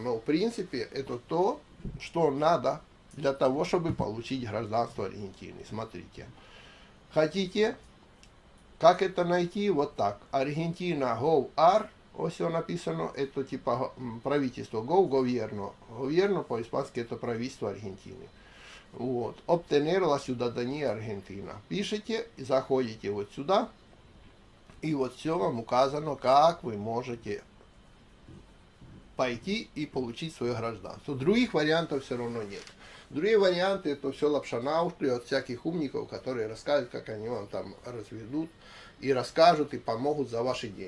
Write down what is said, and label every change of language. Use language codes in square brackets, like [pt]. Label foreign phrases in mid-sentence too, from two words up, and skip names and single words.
[ru] Но в принципе это то, что надо для того, чтобы получить гражданство Аргентины. Смотрите. Хотите? Как это найти? Вот так. Аргентина Gov.ar. Вот все написано. Это типа правительство. Gobierno. Gobierno по-испански это правительство Аргентины. Вот. [es] Obtener la ciudadanía argentina. [ru] Пишите, заходите вот сюда, и вот все вам указано, как вы можете пойти и получить свое гражданство. Других вариантов все равно нет. Другие варианты это все лапша на уши от всяких умников, которые расскажут, как они вам там разведут, и расскажут, и помогут за ваши деньги.